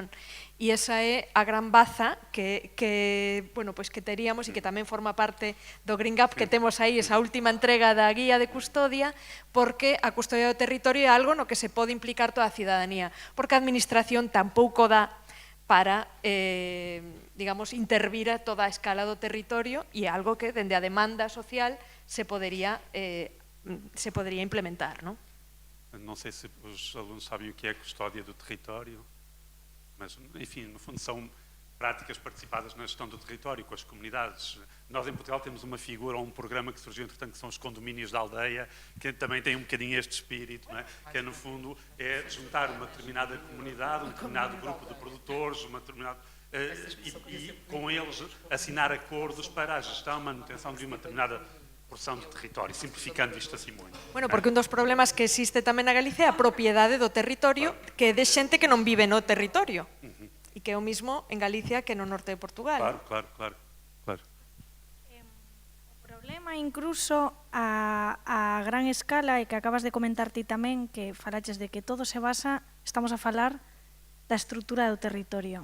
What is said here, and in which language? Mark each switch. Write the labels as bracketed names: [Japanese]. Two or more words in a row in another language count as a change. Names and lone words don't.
[Galician] E esa é a gran baza que teríamos e que tamén forma parte do Green Gap, que temos aí esa última entrega da guía de custodia, porque a custodia do territorio é algo no que se pode implicar toda a cidadanía, porque a administración tampouco dá para, digamos, intervir a toda a escala do territorio e é algo que, dende a demanda social, se podería implementar, non? [Portuguese] Não sei se os alunos sabem o que é custódia do território, mas, enfim, no fundo são práticas participadas na gestão do território com as comunidades. Nós em Portugal temos uma figura ou um programa que surgiu, entretanto, que são os condomínios da aldeia, que também tem um bocadinho este espírito, não é? Que é, no fundo, é juntar uma determinada comunidade, um determinado grupo de produtores, uma determinada... e com eles assinar acordos para a gestão, manutenção de uma determinada porção de território, simplificando isto assim muito. [Galician] Bueno, porque un dos problemas que existe tamén na Galicia é a propiedade do territorio, que é de xente que non vive no territorio. E que é o mismo en Galicia que no norte de Portugal. Claro. O problema incluso a gran escala, e que acabas de comentar ti tamén, que falaches de que todo se basa, estamos a falar da estrutura do territorio.